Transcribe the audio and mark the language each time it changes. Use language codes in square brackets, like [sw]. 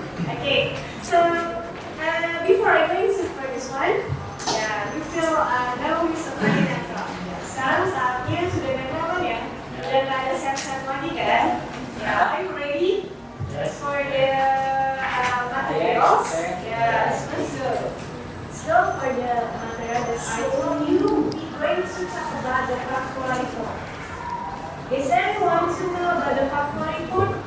[en] Okay, so before I go into for this one, yeah, you feel now we [id] seperti netral. Sekarang saatnya sudah netral kan ya? Udah nggak ada set-set lagi kan? [en] Yeah, are you ready for the materials? Yes, let's go. So for the material that I told you, we're going to talk about the factual report. Is there anyone to know about the factual report?